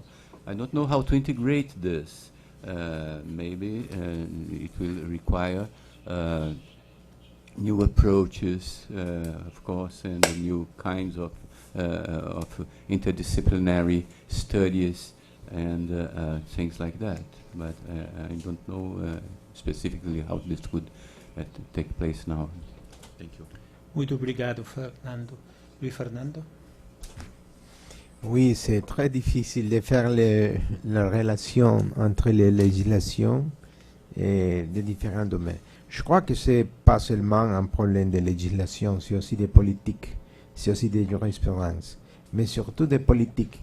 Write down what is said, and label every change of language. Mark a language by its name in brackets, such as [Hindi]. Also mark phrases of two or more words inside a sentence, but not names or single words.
[English] I don't know how to integrate this. Maybe it will require new approaches, of course, and new kinds of interdisciplinary studies and things like that. But I don't know specifically how this could take place now. Thank you. [Portuguese] Muito obrigado, Fernando. Luis Fernando. [French] Oui, c'est très difficile de faire la relation entre les législations et les différents domaines. Je crois que ce n'est pas seulement un problème de législation, c'est aussi des politiques, c'est aussi des jurisprudence, mais surtout des politiques.